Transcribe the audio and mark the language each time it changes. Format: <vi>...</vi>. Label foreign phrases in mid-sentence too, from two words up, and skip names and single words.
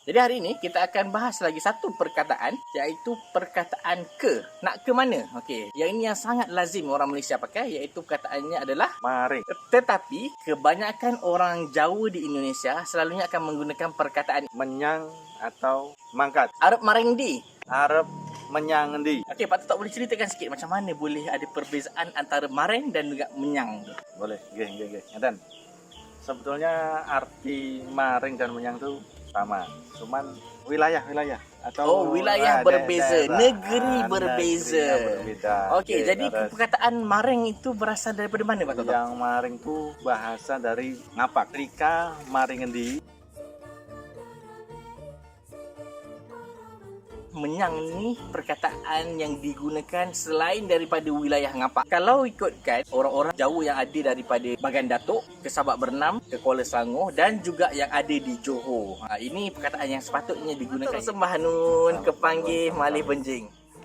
<ms>Jadi hari ini kita akan bahas lagi satu perkataan, iaitu perkataan ke. Nak ke mana? Okey, yang ini yang sangat lazim orang Malaysia pakai, iaitu perkataannya adalah Maring. tetapi kebanyakan orang Jawa di Indonesia selalunya akan menggunakan perkataan</ms> <jv>Menyang atau mangkat. arep maring di. Arep menyang endi?</jv> <ms>Okey, Pak tak boleh ceritakan sikit macam mana boleh ada perbezaan antara maring dan juga menyang tu? Boleh,</ms> <jv>nggih. Ngeten.</jv> <id>Sebetulnya arti maring dan menyang itu sama. Cuman wilayah atau</id> <ms>wilayah berbeza,</ms> <id>daerah.</id> <ms>negeri berbeza.</ms> <id>Negerinya berbeda.</id> <ms>Okey, jadi terus perkataan maring itu berasal daripada mana Pak Toto?</ms> <id>yang maring itu bahasa dari ngapak.</id> <jv>Rika maring endi?</jv> <ms>Menyang ni perkataan yang digunakan selain daripada wilayah Ngapak. Kalau ikutkan orang-orang Jawa yang ada daripada Bagan Datuk ke Sabak Bernam, ke Kuala Selangor dan juga yang ada di Johor. Ini perkataan yang sepatutnya digunakan.</ms> <jv>Sembah Nun, kepanggih malih benjing.</jv>